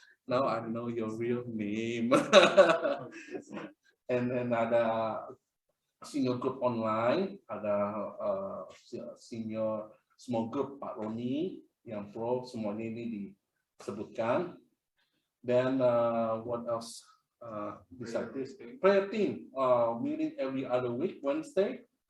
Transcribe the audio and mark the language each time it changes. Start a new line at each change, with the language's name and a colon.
English: Now I know your real name. And then
Indonesian: ada senior group online, ada senior small group Pak Roni yang pro, semuanya ini disebutkan.
English: Dan what else? Besides this, prayer team meeting every other week, Wednesday.